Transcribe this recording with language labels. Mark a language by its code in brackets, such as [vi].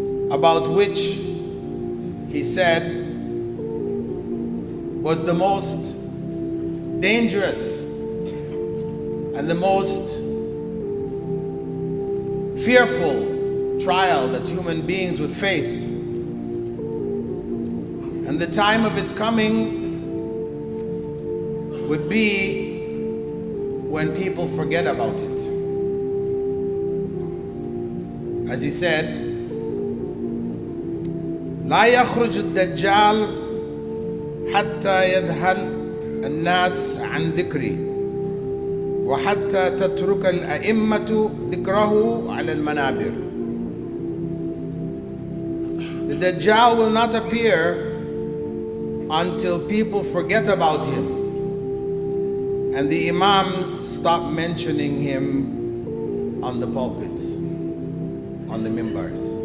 [en] wasallam, about which he said was the most dangerous and the most fearful trial that human beings would face. And the time of its coming would be when people forget about it. As he said, [ar] لا يخرج الدجال حتى يذهل الناس عن ذكري وحتى تترك الأئمة ذكره على المنابر. [en] The Dajjal will not appear until people forget about him and the Imams stop mentioning him on the pulpits, on the mimbars.